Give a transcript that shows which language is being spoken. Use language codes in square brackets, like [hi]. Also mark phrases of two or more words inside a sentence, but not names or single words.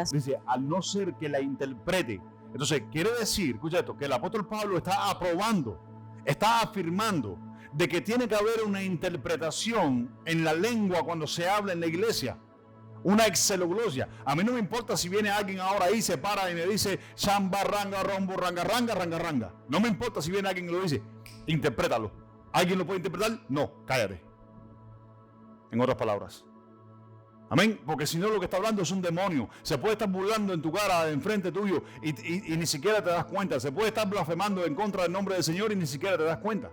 [es] Dice, al no ser que la interprete, Entonces, quiere decir, escucha esto, que el apóstol Pablo está aprobando, está afirmando de que tiene que haber una interpretación en la lengua cuando se habla en la iglesia. Una exceloglosia. A mí no me importa si viene alguien ahora ahí, se para y me dice Shamba, ranga, rombo, ranga, ranga, ranga, ranga. No me importa si viene alguien y lo dice. Interprétalo. ¿Alguien lo puede interpretar? No, cállate. En otras palabras. Amén. Porque si no, lo que está hablando es un demonio. Se puede estar burlando en tu cara, enfrente tuyo, y ni siquiera te das cuenta. Se puede estar blasfemando en contra del nombre del Señor y ni siquiera te das cuenta.